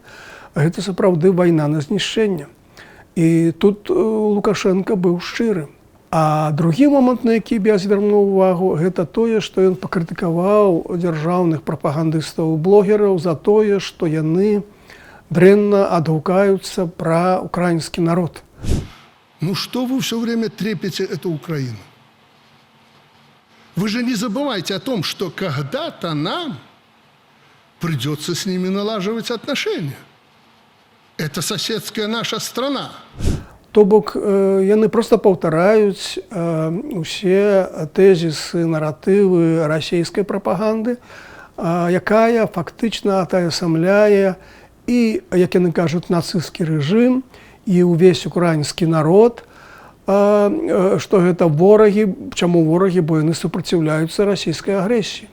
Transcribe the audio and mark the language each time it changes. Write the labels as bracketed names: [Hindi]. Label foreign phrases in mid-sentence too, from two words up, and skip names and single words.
[Belarusian] Гэта сапраўды вайна на знішчэнне. І тут Лукашенко быў шчыры. А другі момант, на які б я звярнуў увагу, гэта тое, што ён пакрытыкаваў дзяржаўных прапагандыстаў і блогераў за тое, што яны дрэнна адгукаюцца пра украінскі народ. [Russian] Ну что вы все время трепете эту Украину? Вы же не забывайте о том, что когда-то нам придется с ними налаживать отношения. Это соседская наша страна. [Belarusian] То бок яны проста паўтараюць усе тэзісы, наратывы расійскай прапаганды, якая фактычна атаясамляе і, як яны кажуць, нацысцкі рэжым і ўвесь украінскі народ, што гэта ворагі, чаму ворагі, бо яны супраціўляюцца расійскай агрэсіі.